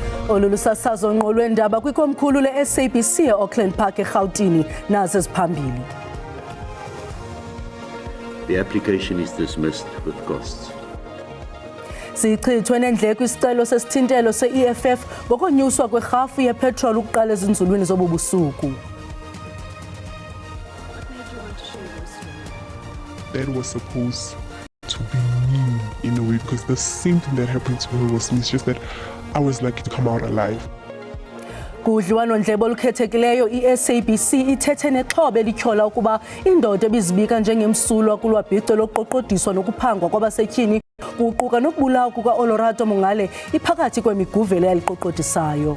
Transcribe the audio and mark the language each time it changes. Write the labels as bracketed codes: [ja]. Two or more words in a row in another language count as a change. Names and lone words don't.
[xh] Olulusasazo ngqo lwendaba kwikomkhulu le-SABC e-Auckland Park eRhawutini nazo eziphambili. [en] The application is dismissed with costs. [xh] Sichithwe nendleko isicelo sesithintelo se-EFF ngokonyuswa kwerhafu yepetrol ukuqala ezinzulwini zobubusuku. [en] That was supposed to be me in a way, because the same thing that happened to her was me. It's just that I was lucky to come out alive. [xh] Kudliwano-ndlebe olukhethekileyo i-SABC ithethe nexhobe elityhola ukuba indoda ebizibika njengemsulwa kulwabhico lokuqoqodiswa nokuphangwa kwabasetyhini kuquka nokubulawa kuka-Olerato Mongale iphakathi kwemiguvela yaliqoqodisayo.